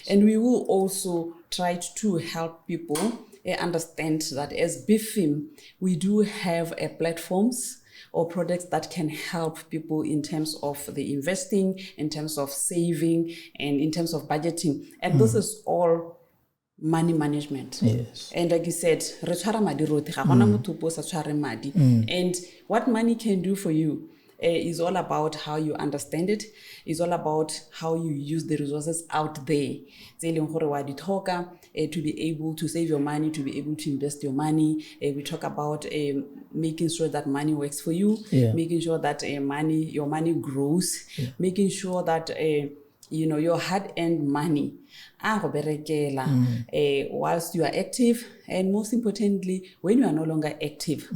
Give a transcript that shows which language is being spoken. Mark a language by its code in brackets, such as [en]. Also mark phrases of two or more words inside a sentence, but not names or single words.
[en] And we will also try to help people understand that as Bifm, we do have platforms or products that can help people in terms of the investing, in terms of saving, and in terms of budgeting. And this is all money management. Yes. And like you said, [tn] re tshwara madi rotlhe, ga gona motho o sa tshwareng madi. [en] And what money can do for you is all about how you understand it. It's all about how you use the resources out there. [tn] Tse leng gore wa di tlhoka [en] to be able to save your money, to be able to invest your money. We talk about making sure that money works for you, making sure that your money grows, making sure that your hard-earned money whilst you are active, and most importantly, when you are no longer active.